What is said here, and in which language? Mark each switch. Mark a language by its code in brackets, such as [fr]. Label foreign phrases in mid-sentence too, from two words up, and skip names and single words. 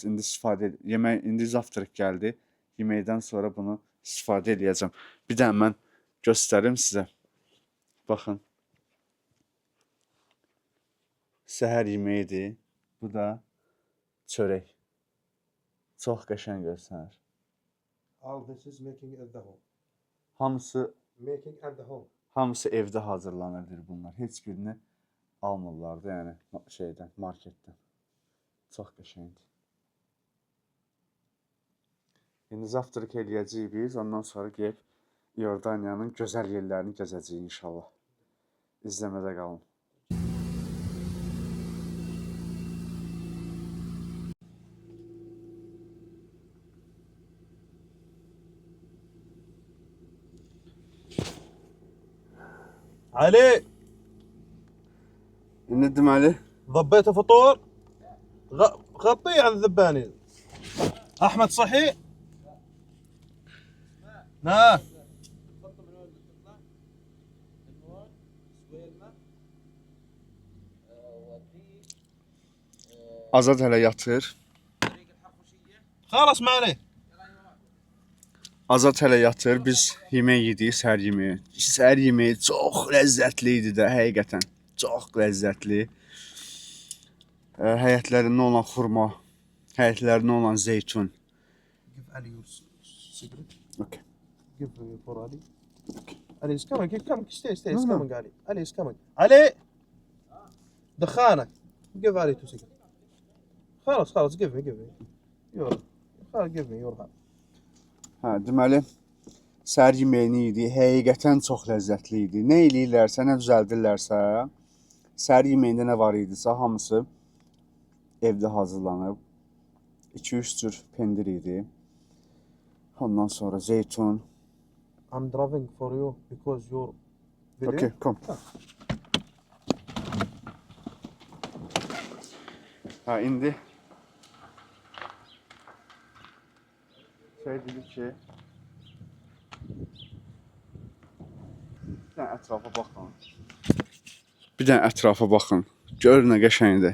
[az] İndi istifadə yemək indi zavtraq gəldi. Yeməkdən sonra bunu istifadə edəcəm. Bir də mən göstərim sizə. Baxın. Səhər yeməyidir. Bu da çörək. Çox qəşəng göstərir. [en] All this is making at the home. [az] Hamısı [en] Making at the home. [az] hamısı evdə hazırlanırdır bunlar. Heç birini almırlar da yəni şeydən, marketdən. Çox qəşəngdir. İndi zavtraq eləyəcəyik biz, ondan sonra gəlib İordaniyanın gözəl yerlərini gəzəcəyik inşallah. İzləmədə qalın. علي İndi deməli [ar] ضبيت فطور غطيه عن الذباني احمد صحي ها [az] Azad hələ yatır. [ar] خلاص ما عليه [az] Azad hələ yatır. Biz yemək yedik, səhər yeməyi. Səhər yeməyi çox ləzzətli idi də, həqiqətən. Çox ləzzətli. Həyətlərində olan xurma, həyətlərində olan zeytun. [en] Give Ali your cigarette. Okay. Give for Ali. Ali is coming. Come, stay. No, He's no. coming, Ali. Ali is coming. Ali دخانك. Give Ali 2 seconds. خلاص give me. Your. Give me your hand. [az] Hə, deməli səhər yeməyini yedik. Həqiqətən çox ləzzətli idi. Nə eləyirlərsə, nə düzəldirlərsə, səhər yeməyində nə var idisə, hamısı evdə hazırlanıb. 2-3 cür pendir idi. Ondan sonra zeytun. [en] I'm driving for you because you're video. Okay, kom. [az] Ha, indi şey dedi ki bir dənə ətrafa baxın. Bir dənə ətrafa baxın. Görün nə qəşəngdir.